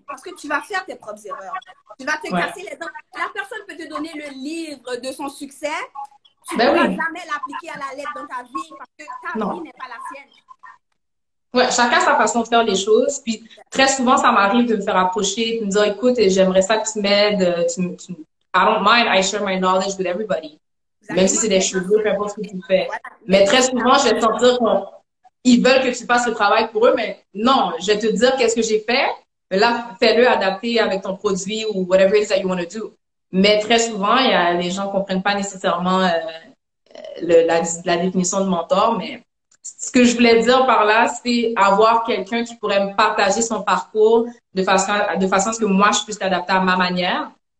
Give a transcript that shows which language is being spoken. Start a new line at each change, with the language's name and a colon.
French: Parce que tu vas faire tes propres erreurs. Tu vas te casser les dents. La personne peut te donner le livre de son succès. Tu ne pourras jamais l'appliquer à la lettre dans ta vie parce que ta vie n'est pas la sienne. Ouais, chacun a sa façon de faire les choses. Puis très souvent, ça m'arrive de me faire approcher, de me dire, écoute, j'aimerais ça que tu m'aides.
English: I don't mind, I share my knowledge with everybody.
French: Même si c'est des cheveux, peu importe ce que tu fais. Voilà. Mais très souvent, je vais te sentir qu'ils veulent que tu fasses le travail pour eux, mais non, je vais te dire qu'est-ce que j'ai fait. Mais là, fais-le adapter avec ton produit ou
English: whatever it is that you want to do.
French: Mais très souvent, les gens ne comprennent pas nécessairement la définition de mentor, mais ce que je voulais dire par là, c'est avoir quelqu'un qui pourrait me partager son parcours de façon à ce que moi, je puisse l'adapter à ma manière.